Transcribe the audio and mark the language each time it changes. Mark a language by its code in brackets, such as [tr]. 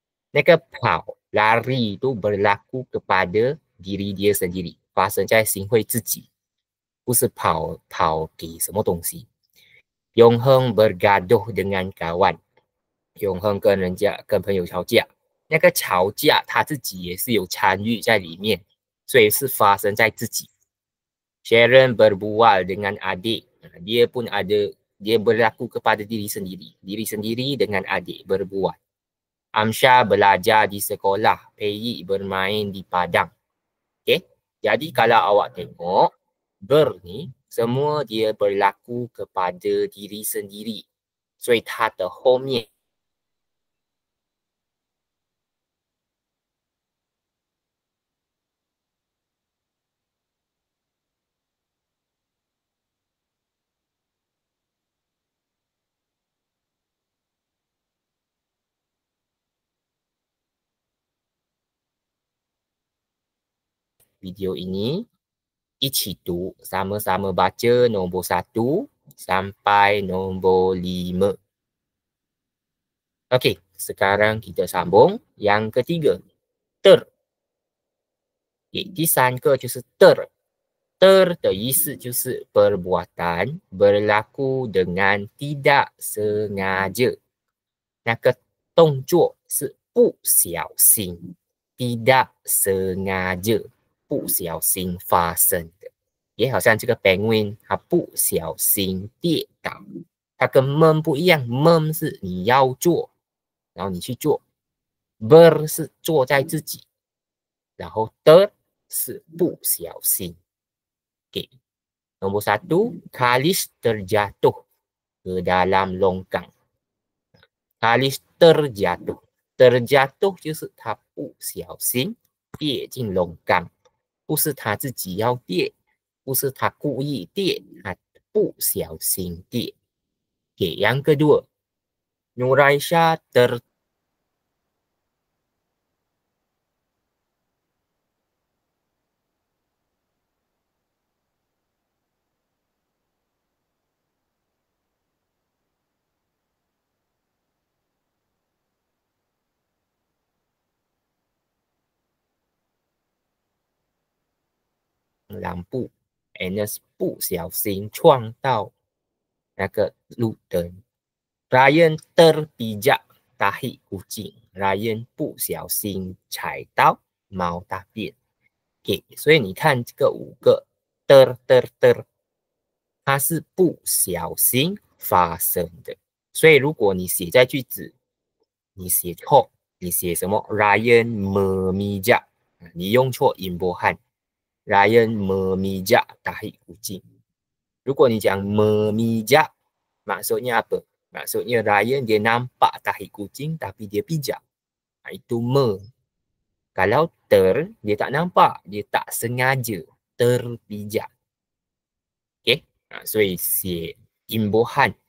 [zh] 那个跑 [ms] lari itu berlaku kepada diri dia sendiri， [zh] 发生在Sinhui 自己，不是跑给什么东西。永恒 [ms] bergaduh dengan kawan， [zh] 永恒跟朋友吵架，那个吵架他自己也是有参与在里面，所以是发生在自己。 [ms] Sharon berbual dengan adik, dia pun ada, dia berlaku kepada diri sendiri dengan adik berbual. Amsha belajar di sekolah, Pei bermain di padang. Okay, jadi kalau awak tengok, ber ni semua dia berlaku kepada diri sendiri. [zh] 所以它的后面 [ms] video ini, [zh] 一起读 [ms] sama-sama baca nombor 1 sampai nombor 5. Okey, sekarang kita sambung yang ketiga. Ter. [zh] Okay, 第三个就是 ter. Ter 的意思就是 [ms] perbuatan berlaku dengan tidak sengaja. [zh] 那个动作是不小心 [ms] tidak sengaja [zh] 不小心发生的。也好像这个 penguin 它不小心跌倒，它跟 mem 不一样 ，mem 是你要做，然后你去做 ，ber 是做在自己，然后 ter 是不小心。 [ms] Okay. Nombor 1, Khalis terjatuh ke dalam longkang. Khalis terjatuh. [zh] Terjatuh 就是他不小心跌进龙缸，不是他自己要跌，不是他故意跌，他不小心跌。 [ms] Okay, yang kedua, Nuraisha [zh] lampu Agnes 不小心撞到那个路灯。 [ms] Ryan terpijak tahi kucing. [zh] Ryan 不小心踩到猫大便。 Okay, 所以你看这个5个 ter， 它是不小心发生的。所以如果你写在句子，你写错，你写什么 Ryan memijak， 你用错 imbuhan [ms] Ryan memijak tahi kucing。 [zh] 如果你讲 memijak， [ms] maksudnya apa? Maksudnya Ryan dia nampak tahi kucing tapi dia pijak. Itu me. Kalau ter, dia tak nampak, dia tak sengaja terpijak. Okay? [zh] 所以写 [ms] imbuhan.